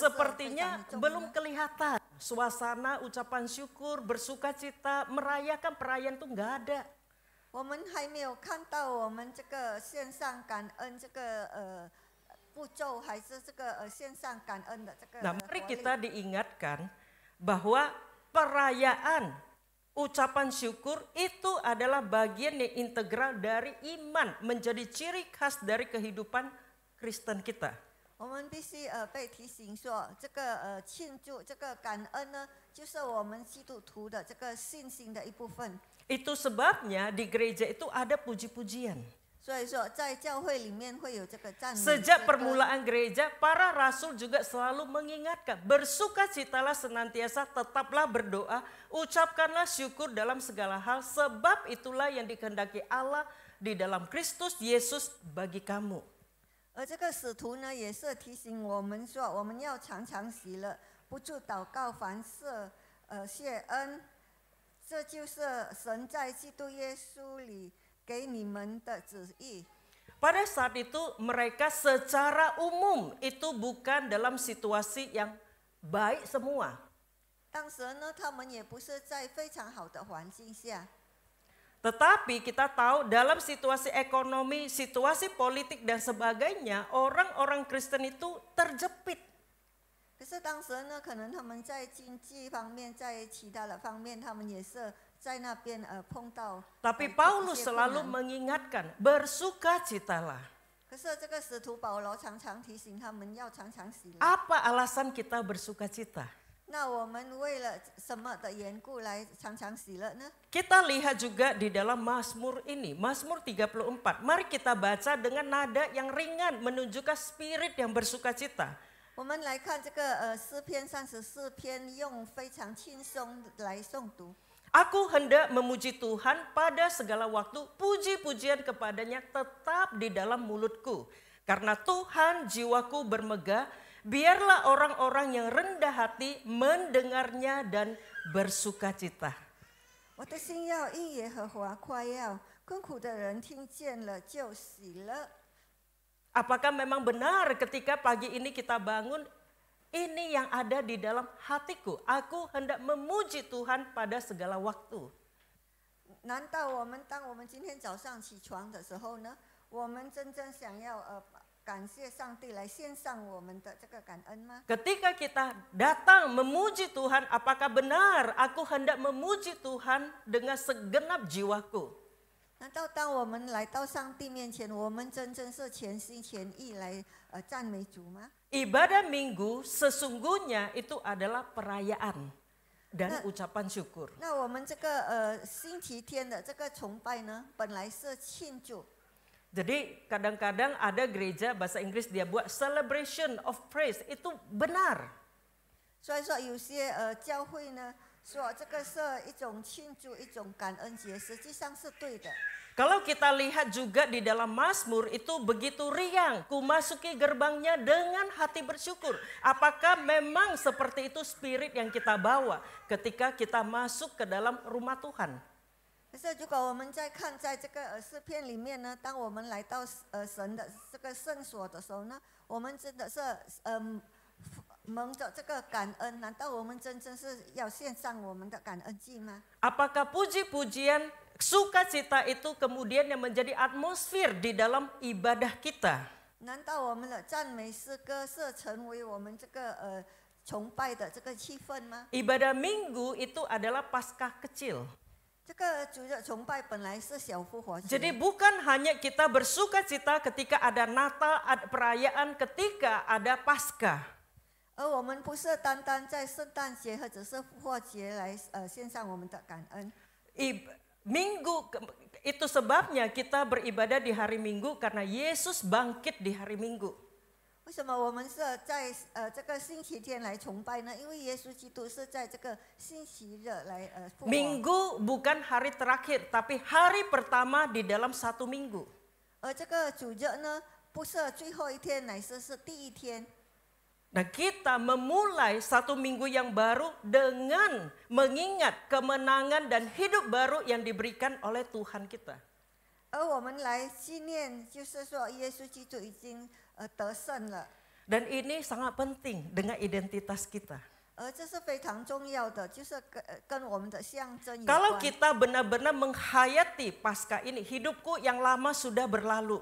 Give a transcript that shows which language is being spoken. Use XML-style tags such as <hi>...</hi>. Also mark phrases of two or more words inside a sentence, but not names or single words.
<id>Sepertinya</id> <zh>常的重</zh> <id>belum</id> <zh>吗？</zh> <id>kelihatan suasana ucapan syukur, bersukacita, merayakan perayaan itu nggak ada.</id> <zh>我们还没有看到我们这个线上感恩这个步骤，还是这个线上感恩的这个</zh> <id>Nah, mari</id> <zh>活力。</zh> <id>kita diingatkan bahwa perayaan ucapan syukur itu adalah bagian yang integral dari iman, menjadi ciri khas dari kehidupan Kristen kita.</id> <zh>我们必须被提醒说，这个庆祝这个感恩呢，就是我们基督徒的这个信心的一部分。</zh> <id>Itu sebabnya di gereja itu ada puji-pujian.</id> <zh>所以说，在教会里面会有这个赞美诗</zh> <id>Sejak</id> <zh>歌。</zh> <id>permulaan gereja, para rasul juga selalu mengingatkan, bersukacitalah senantiasa, tetaplah berdoa, ucapkanlah syukur dalam segala hal, sebab itulah yang dikehendaki Allah di dalam Kristus Yesus bagi kamu.</id> <zh>而这个使徒呢，也是提醒我们说，我们要常常喜乐，不住祷告，凡事谢恩。这就是神在基督耶稣里给你们的旨意。</zh> <id>Pada saat itu mereka secara umum itu bukan dalam situasi yang baik semua.</id> <zh>当时呢，他们也不是在非常好的环境下，</zh> <id>Tetapi kita tahu dalam situasi ekonomi, situasi politik dan sebagainya, orang-orang Kristen itu terjepit.</id> <zh>可是当时呢，可能他们在经济方面，在其他的方面，他们也是在那边碰到。</zh> <id>Tapi Paulus selalu mengingatkan, bersukacitalah.</id> <zh>可是这个使徒保罗常常提醒他们要常常喜乐。</zh> <id>Apa alasan kita bersukacita?</id> <zh>那我们为了什么的缘故来常常喜乐呢？</zh> <id>Kita lihat juga di dalam Mazmur ini, Mazmur 34. Mari kita baca dengan nada yang ringan, menunjukkan spirit yang bersukacita.</id> <zh>我们来看这个诗篇34篇，用非常轻松来诵读。</zh> <id>Aku hendak memuji Tuhan pada segala waktu, puji-pujian kepadanya tetap di dalam mulutku. Karena Tuhan jiwaku bermegah, biarlah orang-orang yang rendah hati mendengarnya dan bersukacita.</id> <zh>我的心要因耶和华夸耀，困苦的人听见了就喜乐。</zh> <id>Apakah memang benar ketika pagi ini kita bangun, ini yang ada di dalam hatiku. Aku hendak memuji Tuhan pada segala waktu.</id> <zh>难道当我们今天早上起床的时候呢，我们真正想要感谢上帝来献上我们的这个感恩吗？</zh> <id>Ketika kita datang memuji Tuhan, apakah benar aku hendak memuji Tuhan dengan segenap jiwaku?</id> <zh>难道当我们来到上帝面前，我们真正是全心全意来赞美主吗？</zh> <id>Ibadah minggu sesungguhnya itu adalah perayaan dan ucapan syukur.</id> <zh>那我们这个星期天的这个崇拜呢，本来是庆祝。</zh> <id>Jadi kadang-kadang ada gereja bahasa Inggris dia buat</id> <en>celebration of praise,</en> <id>itu benar.</id> <zh>所以说有些教会呢说这个是一种庆祝，一种感恩节，实际上是对的。</zh> <id>Kalau kita lihat juga di dalam Mazmur itu begitu riang, ku masuki gerbangnya dengan hati bersyukur. Apakah memang seperti itu spirit yang kita bawa ketika kita masuk ke dalam rumah Tuhan?</id> <zh>可是如果我们再看在这个诗篇里面呢，当我们来到神的这个圣所的时候呢，我们真的是蒙着这个感恩，难道我们真正是要献上我们的感恩祭吗？</zh> <id>Apakah puji-pujian sukacita itu kemudian yang menjadi atmosfer di dalam ibadah kita?</id> <zh>难道我们的赞美诗歌是成为我们这个崇拜的这个气氛吗？</zh> <id>Ibadah minggu itu adalah Paskah kecil.</id> <zh>这个主日崇拜本来是小复活节。</zh> <id>Jadi bukan hanya kita bersukacita ketika ada Natal, ada perayaan, ketika ada Paskah.</id> <zh>而我们不是单单在圣诞节或者是复活节来献上我们的感恩。</zh> <id>Minggu itu sebabnya kita beribadah di hari Minggu karena Yesus bangkit di hari Minggu.</id> <zh>为什么我们是在这个星期天来崇拜呢？因为耶稣基督是在这个星期日来复活。</zh> <id>Minggu bukan hari terakhir, tapi hari pertama di dalam satu minggu.</id> <zh>而这个主日呢，不是最后一天，乃是第一天。</zh> <id>Nah, kita memulai satu minggu yang baru dengan mengingat kemenangan dan hidup baru yang diberikan oleh Tuhan kita.</id> <zh>而我们来纪念，就是说耶稣基督已经得胜了。</zh> <id>Dan ini sangat penting dengan identitas kita.</id> <zh>而这是非常重要的，就是跟我们的象征有</zh> <id>Kalau</id> <zh>关。</zh> <id>kita benar-benar menghayati Paskah ini, hidupku yang lama sudah berlalu.</id>